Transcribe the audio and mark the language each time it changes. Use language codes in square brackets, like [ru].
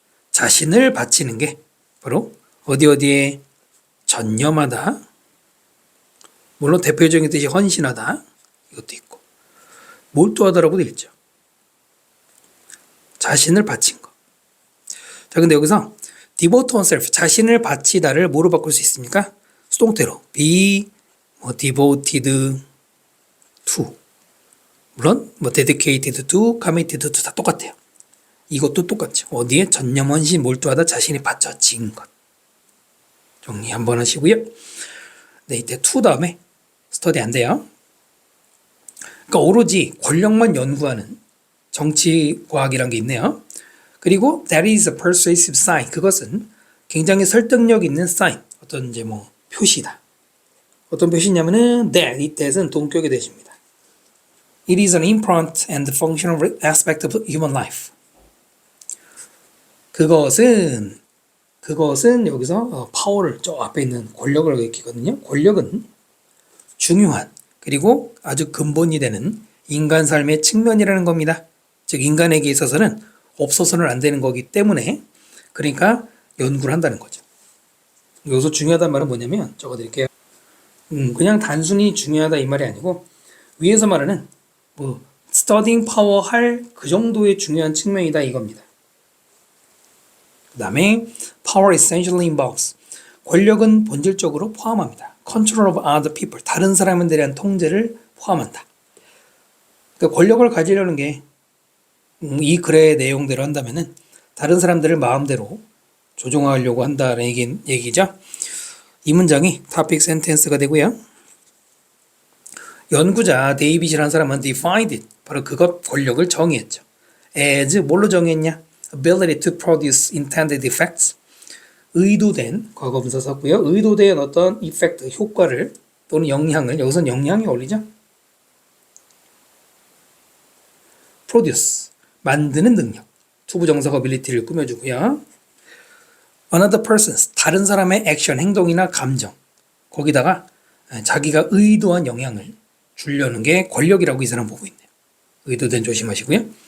[ko] 자신을 바치는 게 바로 어디에 전념하다. 물론 대표적인 뜻이 헌신하다. 이것도 있고 몰두하다라고도 있죠. 자신을 바친 거. 자, 근데 여기서 devote oneself, 자신을 바치다를 뭐로 바꿀 수 있습니까? 수동태로 be devoted to. 물론 dedicated to, committed to 다 똑같아요. 이것도 똑같죠. 어디에 전념, 헌신, 몰두하다, 자신이 바쳐진 것. 정리 한번 하시고요. 네, 이때 to 다음에 study 안 돼요. 그러니까 오로지 권력만 연구하는 정치과학이란 게 있네요. [en] 그리고 that is a persuasive sign. [ko] 그것은 굉장히 설득력 있는 sign. 어떤 표시다. 어떤 표시냐면은 that, 이때는 동격의 대시입니다. [en] It is an important and functional aspect of human life. [ko] 그것은 여기서 파워를 저 앞에 있는 권력을 얘기거든요. 권력은 중요한 그리고 아주 근본이 되는 인간 삶의 측면이라는 겁니다. 즉 인간에게 있어서는 없어서는 안 되는 거기 때문에 그러니까 연구를 한다는 거죠. 여기서 중요하다는 말은 뭐냐면 적어드릴게요. 그냥 단순히 중요하다 이 말이 아니고 위에서 말하는 뭐 [en] studying power [ko] 할 그 정도의 중요한 측면이다 이겁니다. 그 다음에 [en] power essentially involves [ko] 권력은 본질적으로 포함합니다. [en] control of other people [ko] 다른 사람들에 대한 통제를 포함한다. 그러니까 권력을 가지려는 게 이 글의 내용대로 한다면은 다른 사람들을 마음대로 조종하려고 한다는 얘기죠. 이 문장이 topic sentence가 되고요. 연구자 데이빗이라는 사람은 [en] defined it [ko] 바로 그것 권력을 정의했죠. as 뭘로 정의했냐? [en] ability to produce intended effects [ko] 의도된 과거분사 썼고요. 의도된 어떤 effect 효과를 또는 영향을 여기서는 영향이 어울리죠. produce 만드는 능력 투부정사가 ability를 꾸며주고요. [en] another person's [ko] 다른 사람의 action 행동이나 감정 거기다가 자기가 의도한 영향을 주려는 게 권력이라고 이 사람 보고 있네요. 의도된 조심하시고요.